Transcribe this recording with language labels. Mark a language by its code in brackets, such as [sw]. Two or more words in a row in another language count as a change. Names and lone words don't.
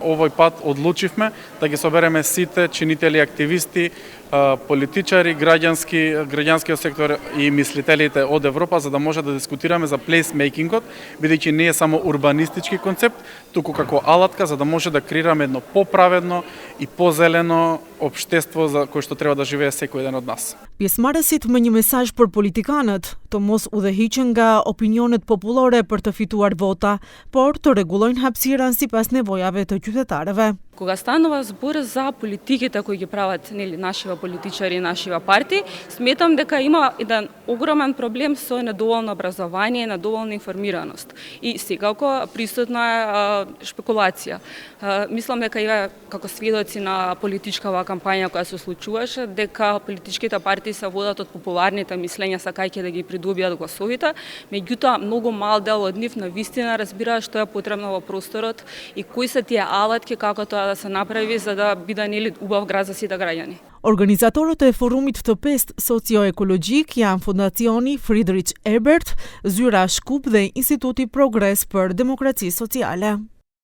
[mk] Овој пат одлучивме да ги собереме сите чинители, активисти, политичари, граѓанскиот сектор и мислителите од Европа, за да може да дискутираме за плейсмейкингот, бидејќи не е само урбанистички концепт, туку како алатка за да може да креираме едно поправедно и позелено општество за кој што треба да живее секој еден од нас. [sq] Pjesëmarrësit me një mesazh për politikanët, të mos udhëhiqen nga opinionet popullore për të fituar vota, por të rregullojnë hapësirën sipas nevojave të qytetarëve. [mk] Кога станува збор за политиките кои ги прават нели нашиве политичари и нашиве партии, сметам дека има еден огромен проблем со недоволно образование, недоволна информираност. И секако присутна е шпекулација. Мислам дека и како сведоци на политичкава кампања која се случуваше, дека политичките партии се водат од популарните мислења сакајќи да ги придобијат гласовите, меѓутоа многу мал дел од нив навистина разбираат што е потребно во просторот и кои се тие алатки како тоа да се направи за да биде нели убав град за сите граѓани. [sq] Organizatorët e forumit të 5 socio-ekologjik janë Fondacioni Friedrich Ebert, Zyra Shkup dhe Instituti Progres për Demokraci Sociale.